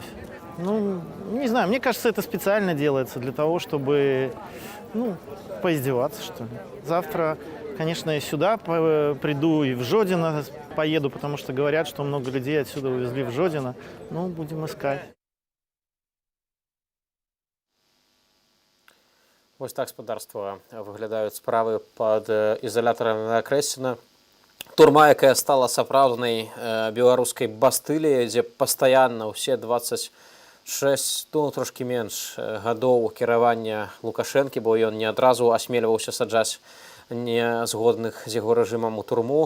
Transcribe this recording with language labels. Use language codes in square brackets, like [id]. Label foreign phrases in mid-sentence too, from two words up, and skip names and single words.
[ru] Не знаю, мне кажется, это специально делается для того, чтобы, поиздеваться, что ли. Завтра, конечно, я сюда приду и в Жодино поеду, потому что говорят, что много людей отсюда увезли в Жодино. Будем искать. [be] Ось так, господарства, выглядаюць справы пад ізалятарам на Акрэсціна. Турма, якая стала сапраўднай беларускай бастыліяй, дзе пастаянна ўсе 26, трошкі менш гадоў кіравання Лукашэнкі, бо ён не адразу асмельваўся саджаць нязгодных з яго рэжымам у турму.